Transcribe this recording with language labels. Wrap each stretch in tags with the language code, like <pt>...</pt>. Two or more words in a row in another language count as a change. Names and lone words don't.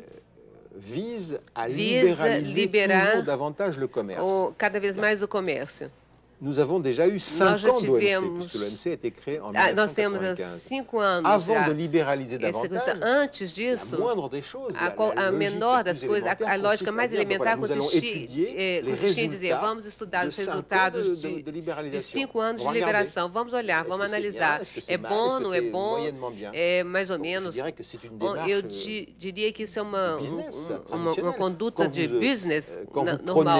<pt>vise a liberar cada vez mais o comércio.</pt> <fr>Nous avons déjà eu 5 ans d'OMC, puisque l'OMC a été créé en 1995.</fr> <pt>Nós temos 5 anos</pt> <fr>Avant de libéraliser davantage,</fr> <pt>antes disso,</pt> <fr>a moindre des choses,</fr> <pt>a menor das coisas, a lógica mais elementar consistia em dizer, vamos estudar os resultados de 5 anos de liberação, vamos olhar, vamos analisar, é bom, não é bom, é mais ou menos. Eu diria que isso é uma conduta de business normal.</pt>